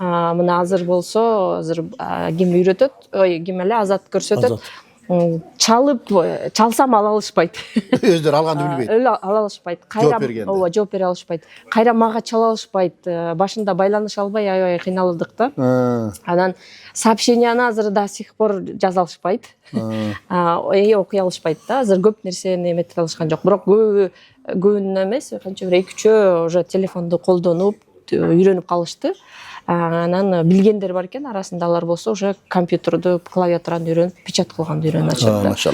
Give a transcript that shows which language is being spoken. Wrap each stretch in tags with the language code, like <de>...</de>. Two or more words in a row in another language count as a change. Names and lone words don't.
<ky>мына азыр болсо азыр ким үйрөтөт, ким эле Азат көрсөтөт. Чалсам ала алышпайт. Өздөрү алганды билбейт. Ала алышпайт. Жооп бергенде. Жооп бере алышпайт. Кайра мага чала алышпайт. Башында байланыша албай аябай кыйналдык да. Анан сообщенияны азыр</ky> <ru>до сих пор</ru> <ky>жаза алышпайт. Окуй алышпайт да. Азыр көп нерсени эметип алышкан жок. Бирок көбүнө эмес, канча бир 2-3 уже телефонду колдонуп үйрөнүп калышты. Анан билгендер бар экен, арасында алар болсо уже компьютерду, клавиатураны үйрөнүп, печать кылганды үйрөнүп атышат.</ky>